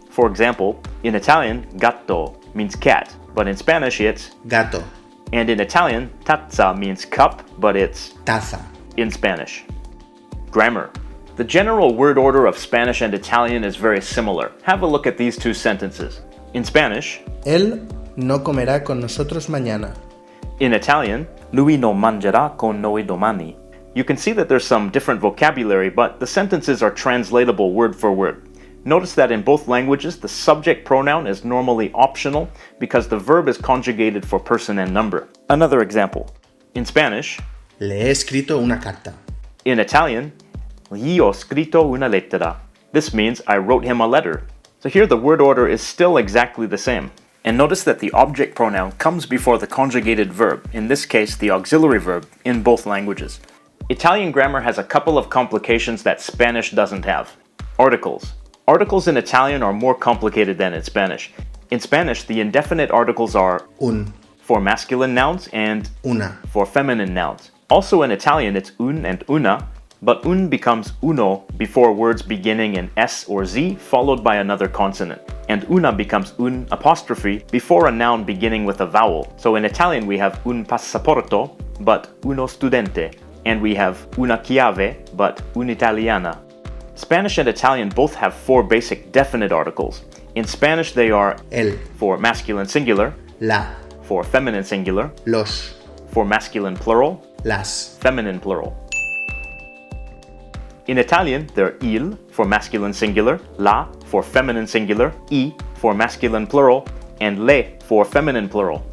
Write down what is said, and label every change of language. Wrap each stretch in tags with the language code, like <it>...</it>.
<en>For example, in Italian, gatto means cat, but in Spanish it's</en> <es>gato,</es> <en>and in Italian, tazza means cup, but it's</en> <es>taza,</es> <en>in Spanish. Grammar. The general word order of Spanish and Italian is very similar. Have a look at these two sentences. In Spanish,</en> <es>él no comerá con nosotros mañana.</es> <en>in Italian,</en> <it>lui non mangerà con noi domani.</it> <en>You can see that there's some different vocabulary, but the sentences are translatable word for word. Notice that in both languages, the subject pronoun is normally optional because the verb is conjugated for person and number. Another example. In Spanish,</en> <es>Le he escrito una carta.</es> <en>in Italian,</en> <it>gli ho scritto una lettera.</it> <en>This means I wrote him a letter. So here the word order is still exactly the same. And notice that the object pronoun comes before the conjugated verb, in this case the auxiliary verb, in both languages. Italian grammar has a couple of complications that Spanish doesn't have. Articles. Articles in Italian are more complicated than in Spanish. In Spanish, the indefinite articles are</en> <es>Un,</es> <en>for masculine nouns and</en> <es>una,</es> <en>for feminine nouns. Also in Italian, it's un and una, but un becomes uno before words beginning in S or Z followed by another consonant. And una becomes un apostrophe before a noun beginning with a vowel. So in Italian we have</en> <it>un passaporto,</it> <en>but</en> <it>uno studente.</it> <en>And we have</en> <it>una chiave,</it> <en>but un'italiana. Spanish and Italian both have 4 basic definite articles. In Spanish they are</en> <es>el,</es> <en>for masculine singular,</en> <es>la,</es> <en>for feminine singular,</en> <es>los,</es> <en>for masculine plural,</en> <es>las.</es> <en>feminine plural. In Italian, they're il for masculine singular, la for feminine singular, I for masculine plural, and le for feminine plural.</en>